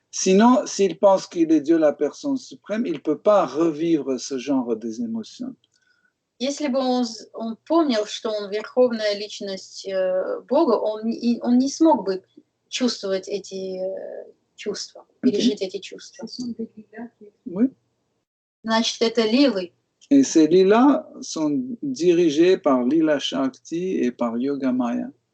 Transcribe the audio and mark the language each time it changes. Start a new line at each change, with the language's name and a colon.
French: Sinon, s'il pense qu'il est Dieu, la personne suprême, il ne peut pas revivre ce genre des émotions.
Russian: Если бы он помнил, что он верховная личность Бога, он не смог бы чувствовать эти чувства, пережить эти чувства.
French: Oui.
Russian: Значит, это лилы.
French: Et ces lilas sont dirigés par Lila Shakti et par Yoga Maya.